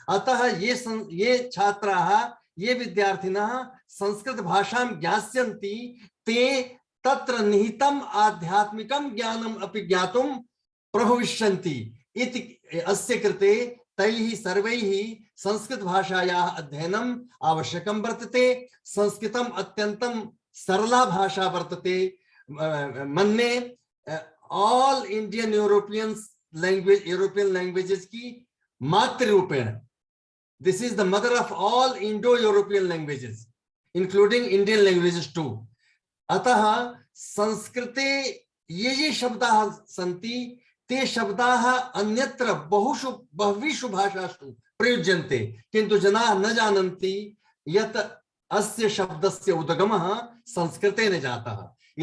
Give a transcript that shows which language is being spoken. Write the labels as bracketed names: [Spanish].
[Sanskrit] अतः ये छात्राः ये विद्यार्थिनः संस्कृत भाषां ज्ञास्यन्ति ते तत्र निहितम् आध्यात्मिकं ज्ञानम् अपि ज्ञातुं प्रभविष्यन्ति इति अस्य कृते तैः सर्वैः संस्कृत भाषायाः अध्ययनम् आवश्यकं वर्तते। संस्कृतम् अत्यन्तं सरला भाषा वर्तते। मन्ये [English] all Indian European languages की [Sanskrit] मातृरूपेण, [English] This is the mother of all Indo European languages including Indian languages too. [Sanskrit] अतः संस्कृते ये शब्दाः सन्ति ते शब्दाः अन्यत्र बहुषु भाषासु प्रयुज्यन्ते, किन्तु जनाः न जानन्ति यत् अस्य शब्दस्य उद्गमः संस्कृतेन जातः।